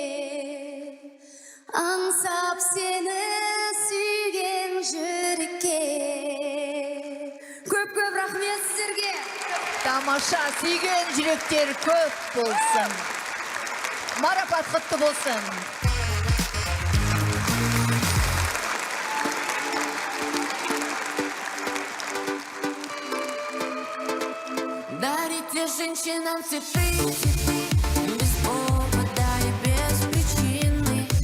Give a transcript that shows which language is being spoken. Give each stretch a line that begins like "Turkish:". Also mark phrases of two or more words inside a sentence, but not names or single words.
Kazakh: Аңсап сені сүйген жүрекке. Көп-көп рахмет сіздерге. Тамаша, сүйген жүректер көп болсын. Марапат құтты болсын.
Russian: Дарите женщинам цветы без повода и без причины.